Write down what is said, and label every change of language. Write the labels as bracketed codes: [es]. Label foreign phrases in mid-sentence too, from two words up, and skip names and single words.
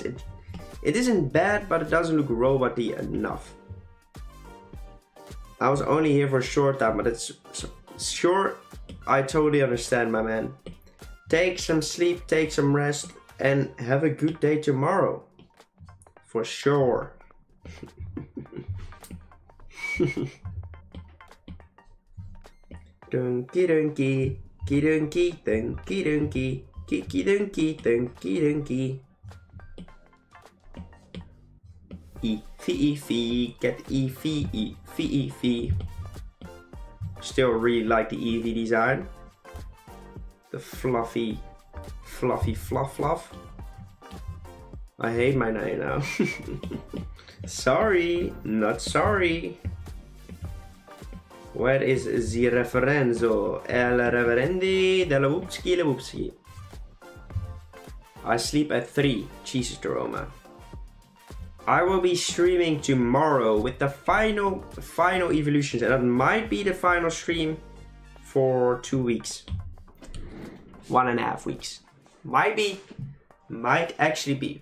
[en] It isn't bad, but it doesn't look robot-y enough. I was only here for a short time, but it's sure. I totally understand, my man. Take some sleep, take some rest, and have a good day tomorrow. For sure. Dunky dunky, dunky dunky dunky, kiki dunky dunky dunky. Eevee, get Eevee. Still really like the Eevee design. The fluffy fluff. I hate my name now. Sorry, not sorry. Where is the referenzo? El reverendi della whoopski. I sleep at 3. Jesus, Roma. I will be streaming tomorrow with the final evolutions, and that might be the final stream for 2 weeks. 1.5 weeks. Might actually be.